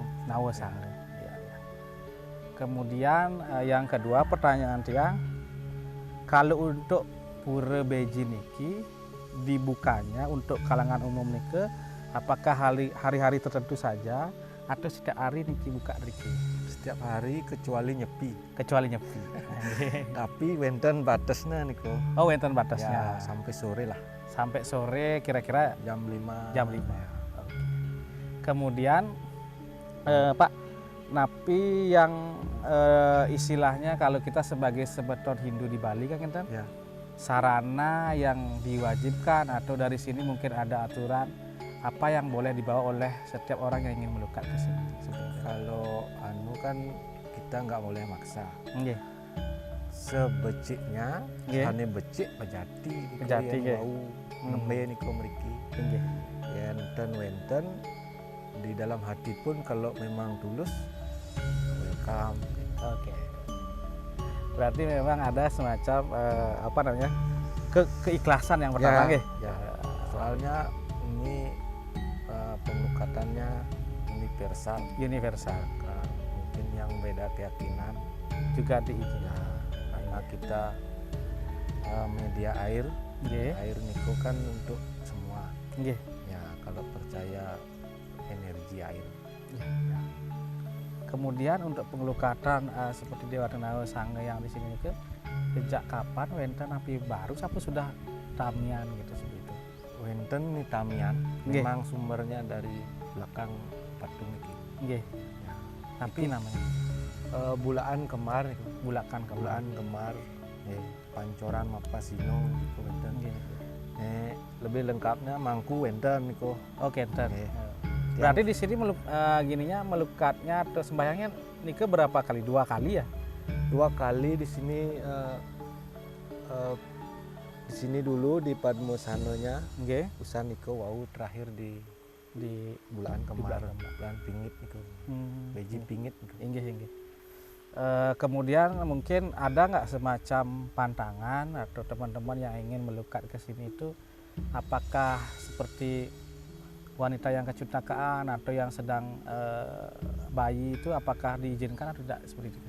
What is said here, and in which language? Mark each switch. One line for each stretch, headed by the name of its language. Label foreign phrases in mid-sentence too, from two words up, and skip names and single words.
Indonesian: Nawa Sango. Ya. Kemudian yang kedua pertanyaan dia, kalau untuk Pura Beji niki dibukanya untuk kalangan umum niki, apakah hari-hari tertentu saja atau setiap hari niki buka niki? Setiap hari kecuali nyepi. Kecuali nyepi. Tapi wenten batasnya niko. Oh, wenten batasnya. Ya, sampai sore lah. Sampai sore kira-kira Jam 5. jam 5. Oke. Kemudian Pak, napi yang istilahnya kalau kita sebagai sebeton Hindu di Bali kan kan Ya. sarana yang diwajibkan atau dari sini mungkin ada aturan apa yang boleh dibawa oleh setiap orang yang ingin melukat ke sini sebenarnya. Kalau anu kan kita nggak boleh maksa.
Balinese: Nggih. Sebeciknya, Nggih. hanya becik pejati. Pejati, nggih. Bau nembe niko mriki. Nggih.
Indonesian: Wenten di dalam hati pun kalau memang tulus, welcome. Oke. Berarti memang ada semacam apa namanya? Keikhlasan yang pertama nggih. Ya. Soalnya ini pengelukatannya universal. Universal. Mungkin yang beda keyakinan Juga diizinkan. ya, karena kita media air.
Balinese: Nggih.
Indonesian: Air niko kan untuk semua.
Balinese: Nggih.
Indonesian: Ya, kalau percaya energi air. Ya. Kemudian untuk pengelukatan seperti Dewa Nawa Sango yang di sini itu sejak kapan
Balinese: wenten napi
Indonesian: baru sampai sudah tamian gitu seperti itu?
Balinese: Wenten ni tamian, Nggih.
Indonesian: memang sumbernya dari belakang patung iki.
Balinese: Nggih.
Indonesian: Ya. Napi namanya Bulaan Kemar, Bulakan Bulaan Kemar, Pancoran Mapasino, itu wenten.
Balinese: Nggih.
Indonesian: Lebih lengkapnya Mangku wenten niko. Oke, enten.
Balinese: Nggih.
Indonesian: Berarti di sini gininya melukatnya atau sembahyangnya nike berapa kali? 2 kali ya? 2 kali di sini. Di sini dulu di Padmosanonya,
Balinese: Nggih. usan niko wau terakhir di Bulaan Kemar, Bulaan Kemar. Bulaan Pingit niko. Beji Pingit niko. Inggih, inggih.
Indonesian: Kemudian mungkin ada nggak semacam pantangan atau teman-teman yang ingin melukat ke sini itu, apakah seperti wanita yang kecelakaan atau yang sedang bayi itu, apakah diizinkan atau tidak seperti itu?